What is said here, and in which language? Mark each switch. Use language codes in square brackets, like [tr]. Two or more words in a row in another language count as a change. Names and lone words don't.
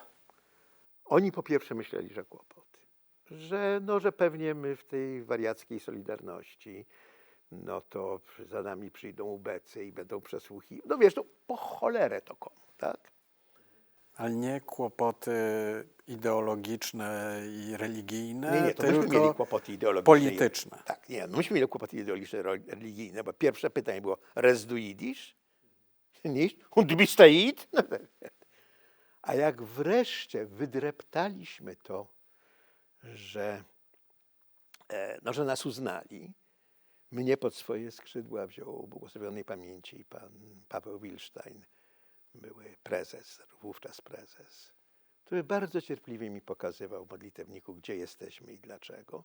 [pl] Oni po pierwsze myśleli, że kłopoty. Że pewnie my w tej wariackiej Solidarności no to za nami przyjdą ubecy i będą przesłuchiwać. No wiesz, no po cholerę to komu, tak? Ale nie kłopoty ideologiczne i religijne, Nie, to myśmy tylko mieli kłopoty ideologiczne. polityczne. Tak, nie, no myśmy mieli kłopoty ideologiczne, religijne, bo pierwsze pytanie było, [yi] res du Jiddisch? Nicht? Und du bist Aid? [pl] No, a jak wreszcie wydreptaliśmy to, że, no, że nas uznali, mnie pod swoje skrzydła wziął błogosławionej pamięci pan Paweł Wilstein, były prezes, wówczas prezes, który bardzo cierpliwie mi pokazywał modlitewniku, gdzie jesteśmy i dlaczego.